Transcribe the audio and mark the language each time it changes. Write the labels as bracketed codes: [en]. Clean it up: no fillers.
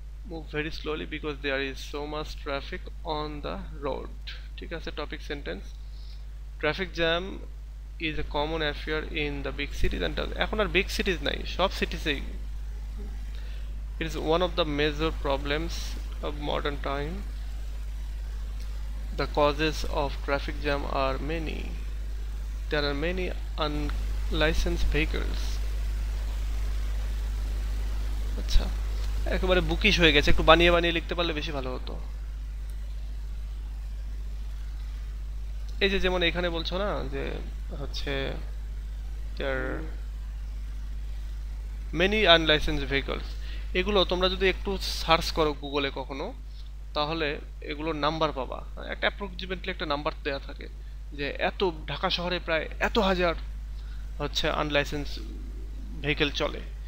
[en] Move very slowly because there is so much traffic on the road. [bn] ঠিক আছে, [en] topic sentence, traffic jam is a common affair in the big cities and [bn] এখন আর big সিটিজ নাই, সব সিটিজেই। [en] It is one of the major problems of modern time. The causes of traffic jam are many. There are many unlicensed vehicles. [bn] আচ্ছা, একেবারে bookish হয়ে গেছে, একটু বানিয়ে বানিয়ে লিখতে পারলে বেশি ভালো হতো। এই যে যেমন এখানে বলছো না যে হচ্ছে [en] there many unlicensed vehicles, [bn] এগুলো তোমরা যদি একটু সার্চ করো গুগলে কখনো, তাহলে এগুলোর নাম্বার পাবা, একটা অ্যাপ্রক্সিমেটলি একটা নাম্বার দেওয়া থাকে যে এত ঢাকা শহরে প্রায় এত হাজার হচ্ছে আনলাইসেন্স ভেহিকেল চলে।